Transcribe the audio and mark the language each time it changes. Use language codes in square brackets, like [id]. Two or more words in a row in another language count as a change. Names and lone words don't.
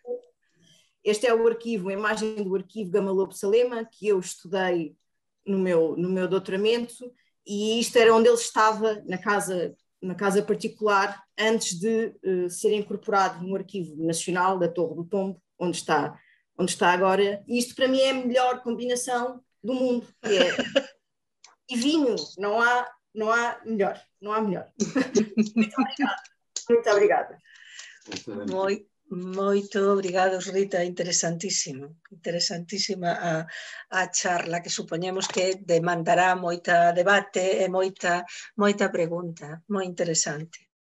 [pt] Este é o arquivo, a imagem do arquivo Gama-Lobo-Salema, que eu estudei no meu doutoramento, e isto era onde ele estava, na casa particular, antes de ser incorporado no Arquivo Nacional da Torre do Tombo, onde está agora. E isto para mim é a melhor combinação do mundo, que é e vinho, não há melhor. Muito obrigada. [gl] Moito obrigado, Rita, interesantísima a charla, que supoñemos que demandará moita debate e moita pregunta, moi interesante.